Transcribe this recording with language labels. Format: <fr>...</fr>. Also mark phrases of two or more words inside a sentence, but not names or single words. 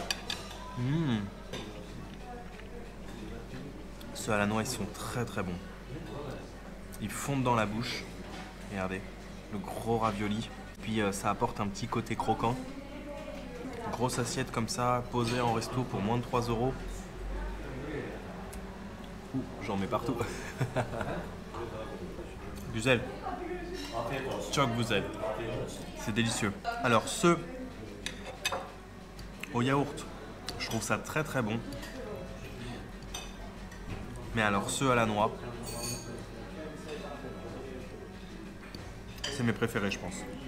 <fr>Ceux à la noix ils sont très très bons. Ils fondent dans la bouche. Regardez, le gros ravioli. Puis ça apporte un petit côté croquant. Grosse assiette comme ça, posée en resto pour moins de 3 €. J'en mets partout.</fr> <tr>Güzel. Çok güzel.</tr> <fr>C'est délicieux. Alors ce au yaourt, je trouve ça très très bon. Mais alors ceux à la noix, c'est mes préférés je pense.</fr>